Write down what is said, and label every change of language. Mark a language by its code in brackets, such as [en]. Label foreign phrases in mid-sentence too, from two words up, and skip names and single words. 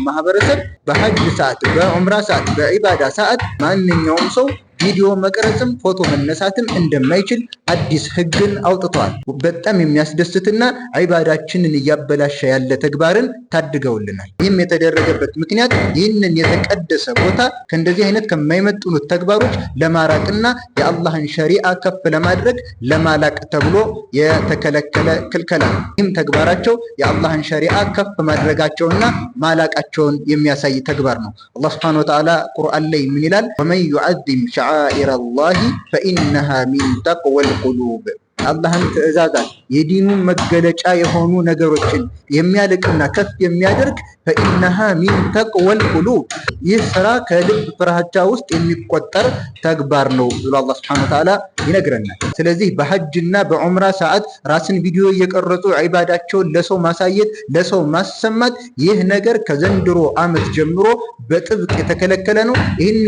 [am] ማህበረሰብ በሐጅ ሰዓት፣ በዑምራ ሰዓት፣ በዒባዳ ሰዓት ማንኛውም ሰው ቪዲዮ መቅረጽም ፎቶ መነሳትም እንደማይችል አዲስ ህግን አውጥተዋል። በጣም የሚያስደስትና ዒባዳችንን እያበላሸ ያለ ተግባርን ታድገውልናል። ይህም የተደረገበት ምክንያት ይህንን የተቀደሰ ቦታ ከእንደዚህ አይነት ከማይመጥኑት ተግባሮች ለማራቅና የአላህን ሸሪዓ ከፍ ለማድረግ ለማላቅ ተብሎ የተከለከለ ክልከላ ነው። ይህም ተግባራቸው የአላህን ሸሪዓ ከፍ ማድረጋቸውና ማላቃቸውን የሚያሳይ ተግባር ነው። አላህ [ar] سبحانه وتعالى [am] ቁርአን ላይ ምን ይላል? [ar] ومن يعظم شعائر الله فإنها من تقوى القلوب [am] አላህን ትእዛዛት የዲኑን መገለጫ የሆኑ ነገሮችን የሚያልቅና ከፍ የሚያደርግ [ar] فإنها من تقوى القلوب [am] ይህ ስራ ከልብ ፍራቻ ውስጥ የሚቆጠር ተግባር ነው ብሎ አላህ Subhanahu Wa Ta'ala ይነግረናል። ስለዚህ በሐጅና በዑምራ ሰዓት ራስን ቪዲዮ እየቀረጹ ዒባዳቸውን ለሰው ማሳየት፣ ለሰው ማሰማት ይህ ነገር ከዘንድሮ ዓመት ጀምሮ በጥብቅ የተከለከለ ነው። ይህንን